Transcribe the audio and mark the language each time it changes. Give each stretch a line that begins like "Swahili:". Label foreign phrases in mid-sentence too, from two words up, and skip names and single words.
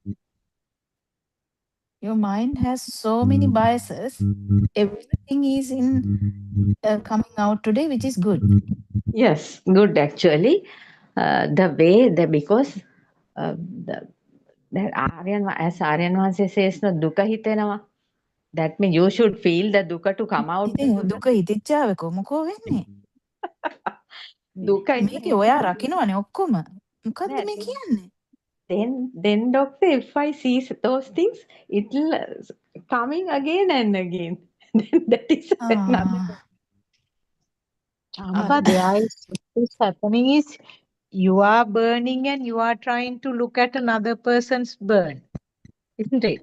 English: Your mind has so many biases. Everything is in coming out today, which is good. Yes, good actually. The way the because the that Aryan as Aryan Vanshe says no
Sinhala: දුක්ඛ හිතෙනවා.
English: That means you should feel the dukkha to come out.
Sinhala: ඉතින් දුක හිතිච්චාවක මොකෝ වෙන්නේ?
English: Dukkha is
Sinhala: මේකේ ඔයා රකින්නවනේ ඔක්කොම. මොකද්ද
English: Yeah,
Sinhala: මේ කියන්නේ?
English: then doctor, if I see those things, it'll coming again and again. Then that is another. ආ But there is what is happening is you are burning and you are trying to look at another person's burn, isn't it?